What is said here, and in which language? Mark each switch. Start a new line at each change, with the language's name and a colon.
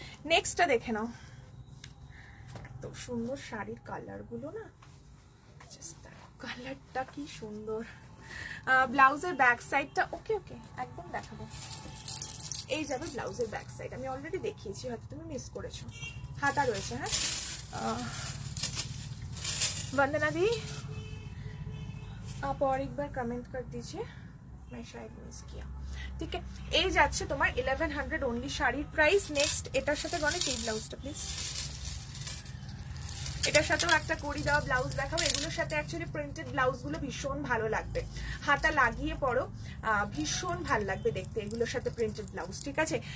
Bangla: নেক্সটটা দেখে নাও, তো সুন্দর শাড়ির কালার গুলো না, কালারটা কি সুন্দর। ব্লাউজের ব্যাক সাইডটা ওকে ওকে একদম দেখাবো। এই যাবে ব্লাউজের ব্যাক সাইড, আমি অলরেডি দেখিয়েছি, হয়তো তুমি মিস করেছো। হাতা রয়েছে, হ্যাঁ
Hindi: वंदना दी आप और एक बार कमेंट कर दीजिए, मैं शायद मिस किया, ठीक है।
Bangla: এই যাচ্ছে তোমার 1100 অনলি শাড়ির প্রাইস। নেক্সট এটার সাথে গণেশ এই ব্লাউজটা প্লিজ, এটার সাথেও একটা কড়ি দেওয়া ব্লাউজ দেখাবো। এগুলোর সাথে অ্যাকচুয়ালি প্রিন্টেড ব্লাউজগুলো ভীষণ ভালো লাগবে, হাতা লাগিয়ে পরো, ভীষণ ভালো লাগবে দেখতে এগুলোর সাথে প্রিন্টেড ব্লাউজ, ঠিক আছে।